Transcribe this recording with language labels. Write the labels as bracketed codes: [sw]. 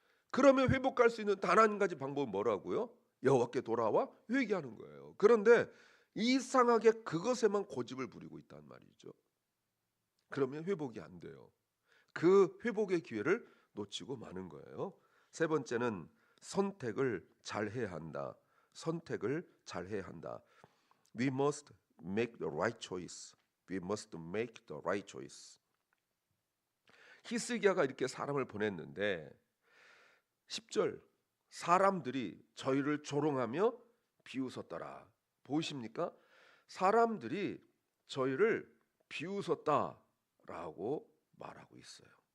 [ko] 그러면 회복할 수 있는 단 한 가지 방법은 뭐라고요? 여호와께 돌아와 회개하는 거예요. 그런데 이상하게 그것에만 고집을 부리고 있단 말이죠. 그러면 회복이 안 돼요. 그 회복의 기회를 놓치고 마는 거예요. 세 번째는 선택을 잘 해야 한다. 선택을 잘 해야 한다. [en] We must make the right choice. We must make the right choice. [ko] 히스기야가 이렇게 사람을 보냈는데 10절 사람들이 저희를 조롱하며 비웃었더라. 보이십니까? 사람들이 저희를 비웃었다라고 말하고 있어요.